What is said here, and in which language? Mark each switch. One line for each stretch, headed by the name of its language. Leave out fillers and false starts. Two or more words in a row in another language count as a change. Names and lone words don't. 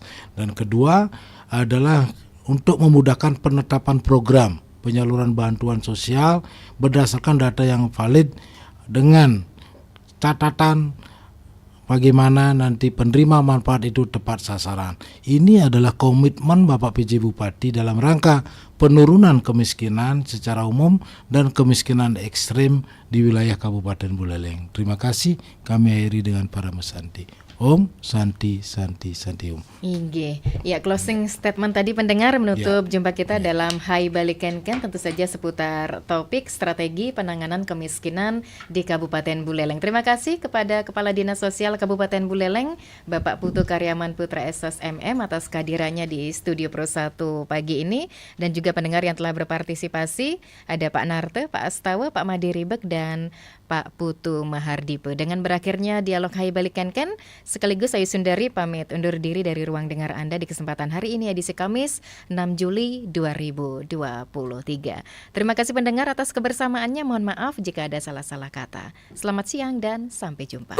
Indonesian: Dan kedua adalah untuk memudahkan penetapan program penyaluran bantuan sosial berdasarkan data yang valid dengan catatan bagaimana nanti penerima manfaat itu tepat sasaran. Ini adalah komitmen Bapak PJ Bupati dalam rangka penurunan kemiskinan secara umum dan kemiskinan ekstrim di wilayah Kabupaten Buleleng. Terima kasih, kami akhiri dengan para mesanti.
Balinese: Om Santi Om.
Indonesian: Inggih. Ya,
English: closing statement
Indonesian: tadi pendengar menutup jumpa kita dalam Hai Balikenken, tentu saja seputar topik strategi penanganan kemiskinan di Kabupaten Buleleng. Terima kasih kepada Kepala Dinas Sosial Kabupaten Buleleng, Bapak Putu Karyaman Putra SS MM atas kehadirannya di Studio Pro 1 pagi ini, dan juga pendengar yang telah berpartisipasi, ada Pak Narte, Pak Astawa, Pak Madiribek dan Pak Putu Mahardipe. Dengan berakhirnya dialog Hai Balikenken, sekaligus saya Sundari pamit undur diri dari ruang dengar Anda di kesempatan hari ini, edisi Kamis 6 Juli 2023. Terima kasih pendengar atas kebersamaannya. Mohon maaf jika ada salah-salah kata. Selamat siang dan sampai jumpa.